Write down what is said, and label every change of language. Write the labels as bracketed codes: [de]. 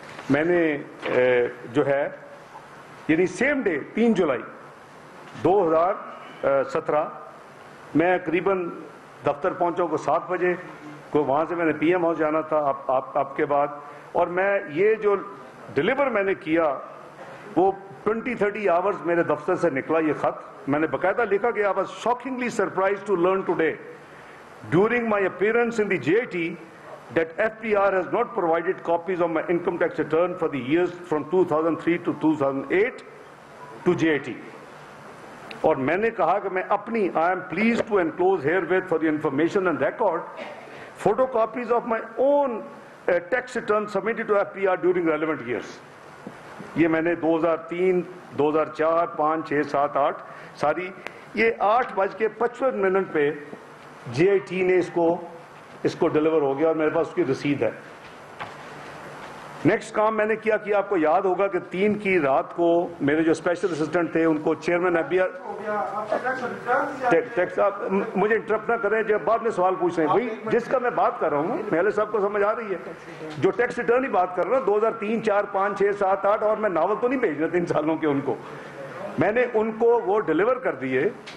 [ur] میں نے جو ہے, یعنی سیم ڈے 3 جولائی 2017 میں قریباً دفتر پہنچا کو 7 بجے کو, وہاں سے میں نے پی ایم ہاؤس جانا تھا آپ کے بعد, اور میں یہ جو ڈیلیور میں نے کیا وہ 20-30 آورز میرے دفتر سے نکلا یہ خط. میں نے باقاعدہ لکھا کہ [en] I was shockingly surprised to learn today during my appearance in the JIT that FPR has not provided copies of my income tax return for the years from 2003 to 2008 to JIT. [ur] اور میں نے کہا کہ میں اپنی [en] I am pleased to enclose herewith for the information and record photocopies of my own tax return submitted to FPR during relevant years. [ur] یہ میں نے 2003 2004 5 6 7 8 ساری یہ 8:55 پہ جے آئی ٹی نے اس کو ڈیلیور ہو گیا اور میرے پاس اس کی رسید ہے. نیکسٹ کام میں نے کیا کہ آپ کو یاد ہوگا کہ 3 کی رات کو میرے جو اسپیشل اسسٹنٹ تھے ان کو چیئرمین ٹیکس مجھے انٹرپٹ نہ کریں جب بعد میں سوال پوچھ رہے ہیں بھائی جس کا میں بات کر رہا ہوں پہلے سب کو سمجھ آ رہی ہے جو ٹیکس ریٹرن ہی بات کر رہا ہوں 2003 4 5 6 7 8 اور میں ناول تو نہیں بھیج رہا 3 سالوں کے ان کو میں نے ان کو وہ ڈیلیور کر دیے